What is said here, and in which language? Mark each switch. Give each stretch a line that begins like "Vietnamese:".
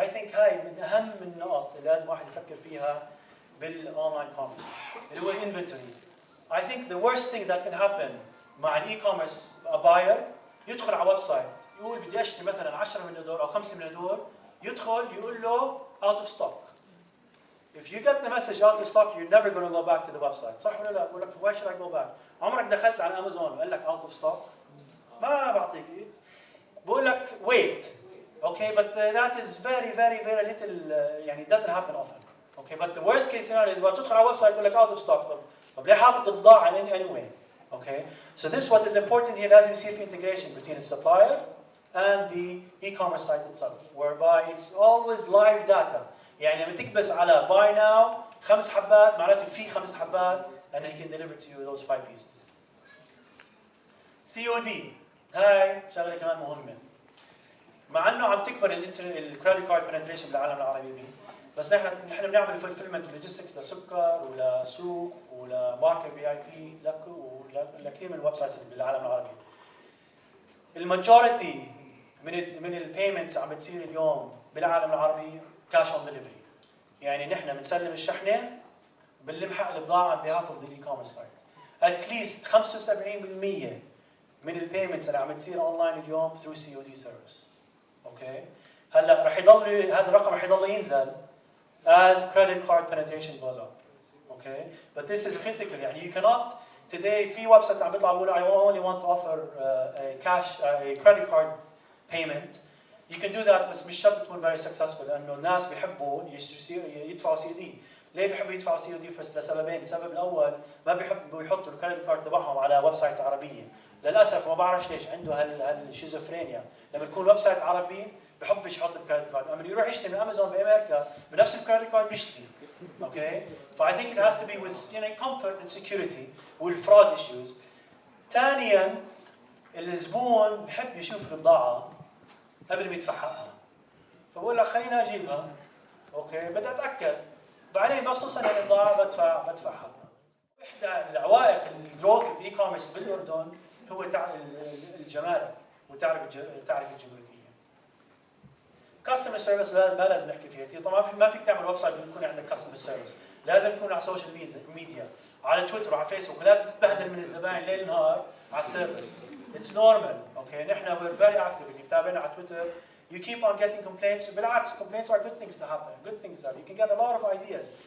English: I think
Arabic: هاي من اهم النقط اللي لازم واحد يفكر فيها بالاونلاين كوميرس اللي هو الانفنتوري.
English: I think the worst thing that can happen
Arabic: مع الاي كوميرس باير يدخل على ويب سايت يقول بدي اشتري مثلا 10 من هدول او 5 من هدول، يدخل يقول له
English: out of stock. If you get the message out of stock you're never going to go back to the website.
Arabic: صح ولا لا؟ بقول لك
English: why should I go back؟
Arabic: عمرك دخلت على امازون وقال لك
English: out of stock؟
Arabic: ما بعطيك. بقول لك
English: wait. Okay, but that is very little
Arabic: يعني
English: it doesn't happen often. Okay, but the worst case scenario is
Arabic: تدخل على الويب سايت يقول لك
English: out of stock.
Arabic: طب ليه حاطط البضاعة
English: anyway? Okay, so this what is important here.
Arabic: لازم يصير في
English: integration between the supplier and the e-commerce site itself, whereby it's always live data.
Arabic: يعني لما تكبس على
English: buy now 5 حبات
Arabic: معناته في 5 حبات
English: and he can deliver to you those 5 pieces.
Arabic: COD هاي شغلة كمان مهمة. مع انه عم تكبر الكريدت كارد بنتريشن بالعالم العربي بيه. بس نحن بنعمل فولفيلمنت لوجيستكس لسكر ولسوق ولماركه VIP ولكثير من الويب سايتس بالعالم العربي. الماجوريتي من البيمنتس عم بتصير اليوم بالعالم العربي كاش اون ديليفري. يعني نحن بنسلم الشحنه بنلمحق البضاعه
English: on behalf of the e-commerce site. At least
Arabic: 75% من البيمنتس اللي عم بتصير اونلاين اليوم
English: through COD service.
Arabic: اوكي، هلا رح يضل هذا الرقم رح يضل ينزل
English: as credit card penetration goes up. Okay, but this is critical.
Arabic: يعني
English: you cannot today
Arabic: في ويب سايت عم بيطلعوا بيقولوا
English: I only want to offer a credit card payment. You can do that
Arabic: بس مش شرط تكون
English: very successful
Arabic: لانه الناس بيحبوا يدفعوا COD. ليه بيحبوا يدفعوا COD؟ لسببين. السبب الاول ما بيحبوا يحطوا الكريدت كارد تبعهم على ويب سايت عربيه. للاسف ما بعرفش ليش عنده هالشيزوفرينيا. لما يكون ويب سايت عربي بحبش يحط الكريدت كارد، اما يروح يشتري من امازون بامريكا بنفس الكريدت كارد بيشتري. اوكي، فاي ثينك
English: it has to be with comfort and security
Arabic: والفراد
English: issues.
Arabic: ثانيا الزبون بحب يشوف البضاعه قبل ما يدفع حقها. فبقول لك خليني اجيبها، اوكي بدي اتاكد، بعدين بس توصل البضاعه بدفعها. احدى العوائق الجروث الاي كوميرس بالاردن هو الجمارك وتعرف الجمركيه. كاستمر سيرفيس ما لازم نحكي فيها كثير، طبعا ما فيك تعمل ويب سايت بدون يكون عندك كاستمر سيرفيس، لازم يكون على السوشيال ميديا، على تويتر وعلى فيسبوك، لازم تتبهدل من الزباين ليل نهار على السيرفيس.
English: It's normal،
Arabic: اوكي نحن
English: we're very active،
Arabic: اللي بتابعنا على تويتر
English: you keep on getting complaints،
Arabic: بالعكس
English: complaints are good things to happen، good things are you can get a lot of ideas.